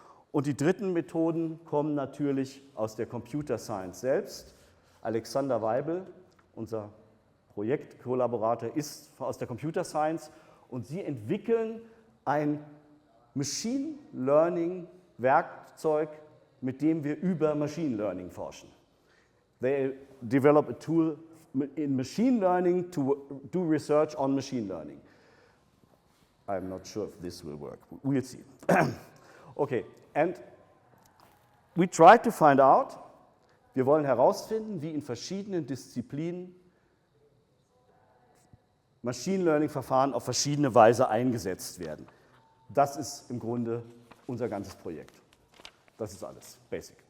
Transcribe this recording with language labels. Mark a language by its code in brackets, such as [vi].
[de] Und die dritten Methoden kommen natürlich aus der Computer Science selbst. Alexander Weibel, unser Projektkollaborator, ist aus der Computer Science und sie entwickeln ein Machine Learning Werkzeug, mit dem wir über Machine Learning forschen. [en] They develop a tool in machine learning to do research on machine learning. I'm not sure if this will work. We'll see. Okay, and we try to find out, [de] wir wollen herausfinden, wie in verschiedenen Disziplinen Machine Learning-Verfahren auf verschiedene Weise eingesetzt werden. Das ist im Grunde unser ganzes Projekt. Das ist alles, basic.